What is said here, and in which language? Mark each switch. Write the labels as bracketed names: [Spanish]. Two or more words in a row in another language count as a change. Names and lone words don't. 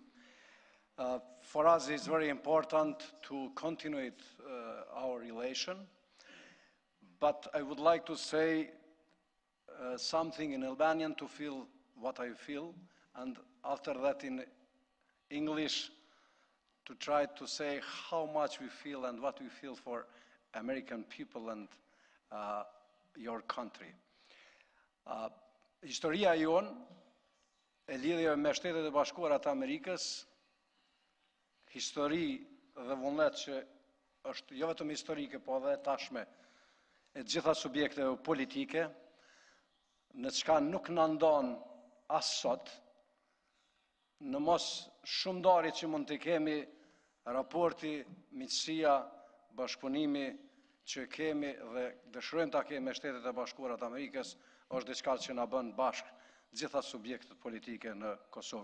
[English] For us, it's very important to continue our relation, but I would like to say something in Albanian to feel what I feel, and after that in English to try to say how much we feel and what we feel for American people and your country. [Albanian] Historia jon e lidhjeve me Shtetet e Bashkuara të Amerikës, histori dhe vullnet që është jo vetëm historike, po edhe tashme e gjitha subjekteve politike, në çka nuk na ndon as sot, në mos shumëdarit që mund të kemi raporti, miqësia, bashkëpunimi që kemi dhe dëshirojmë ta kemi me Shtetet e Bashkuara të Amerikës, është diçka që na bën bashkë gjitha subjektet politike në Kosovë.